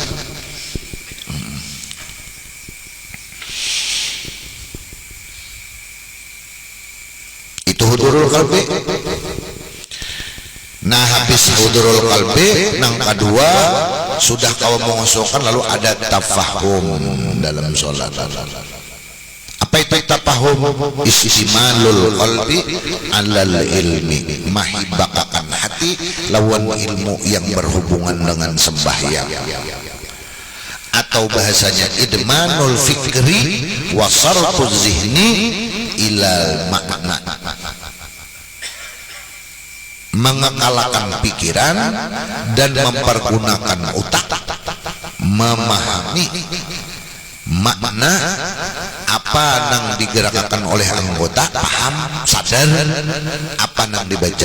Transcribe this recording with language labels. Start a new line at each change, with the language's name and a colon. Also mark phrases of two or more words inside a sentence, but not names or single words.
Banjar: Itu
Arabic: حضور القلب.
Banjar: Nah habis
Arabic: حضور القلب
Banjar: nang kedua sudah kau mengosongkan lalu ada tafahum dalam sholat. Apa itu tafahum?
Arabic: استعمال القلب على العلم,
Banjar: mahibakakan hati lawan ilmu yang berhubungan dengan sembahyang, atau bahasanya
Arabic: إدمان الفكر وصرف الذهن إلى المعنى,
Banjar: mengekalkan pikiran dan mempergunakan otak memahami makna apa yang digerakkan oleh anggota, paham, sadar apa yang dibaca.